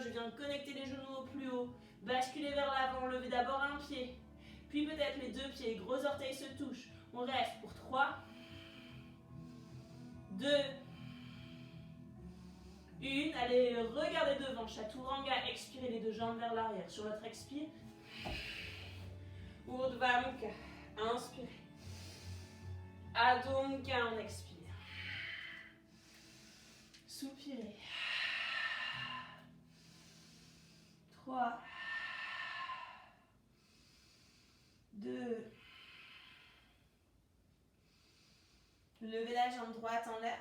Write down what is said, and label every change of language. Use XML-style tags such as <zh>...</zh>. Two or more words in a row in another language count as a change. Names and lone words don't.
<fr>Je viens de connecter les genoux au plus haut. Basculez vers l'avant, levez d'abord un pied. Puis peut-être les 2 pieds, gros orteils se touchent. On reste pour 3. 2. 1. Allez, regardez devant. Chaturanga, expirez les 2 jambes vers l'arrière. Sur votre expire.</fr> <sa>Urdhva Mukha. Inspirez. Adho Mukha,</sa> <fr>on expire. Soupirez. 3. 2. Levez la jambe droite en l'air.</fr>